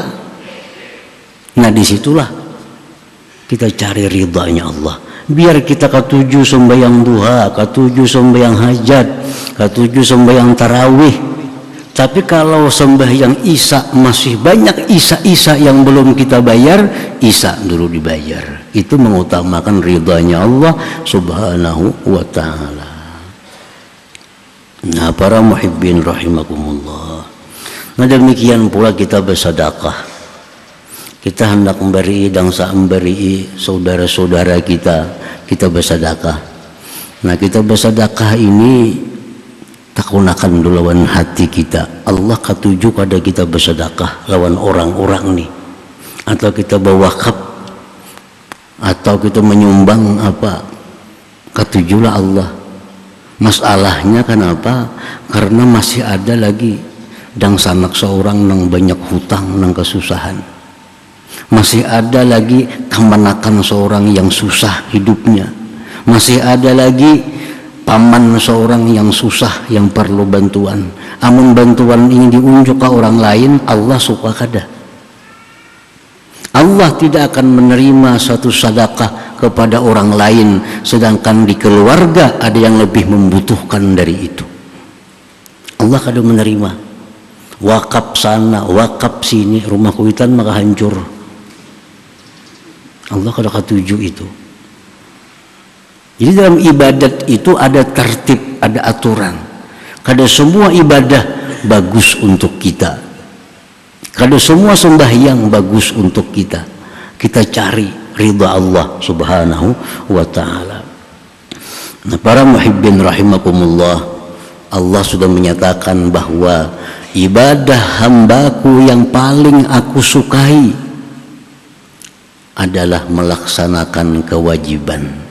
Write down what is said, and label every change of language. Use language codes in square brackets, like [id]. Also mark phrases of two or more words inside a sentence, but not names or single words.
[id] Nah, disitulah kita cari ridhanya Allah. [bjn] Biar kita katuju sembahyang duha, katuju sembahyang hajat, katuju sembahyang tarawih. [id] Tapi kalau sembahyang isya masih banyak isya-isya yang belum kita bayar, isya dulu dibayar. Itu mengutamakan ridhanya Allah [ar] سبحانه وتعالى. [id] Nah, para [ar] محبين رحمكم الله, [id] Nah demikian pula kita bersedekah. [bjn] Kita hendak memberi dangsa memberi saudara-saudara kita bersedekah. Nah kita bersedekah ini tak gunakan lawan hati kita. Allah katuju kada kita bersedekah lawan orang-orang nih. Atau kita berwakaf atau kita menyumbang apa, katujulah Allah. [id] Masalahnya kenapa? [bjn] Karena masih ada lagi dang sanak seorang nang banyak hutang nang kesusahan. [id] Masih ada lagi kemanakan seorang yang susah hidupnya. Masih ada lagi paman seorang yang susah yang perlu bantuan. [bjn] Amun bantuan ini diunjuk ke orang lain, Allah suka kada. [id] Allah tidak akan menerima suatu sedekah kepada orang lain sedangkan di keluarga ada yang lebih membutuhkan dari itu. [bjn] Allah kada menerima. Wakaf sana, wakaf sini, rumah kuitan maka hancur. Allah kada katuju itu. [id] Jadi dalam ibadat itu ada tertib, ada aturan. [bjn] Kada semua ibadah bagus untuk kita. Kada semua sembahyang bagus untuk kita. [id] Kita cari ridha Allah [ar] سبحانه وتعالى. [id] Nah, para [ar] محبين رحمكم الله, [id] Allah sudah menyatakan bahwa ibadah hambaku yang paling aku sukai adalah melaksanakan kewajiban.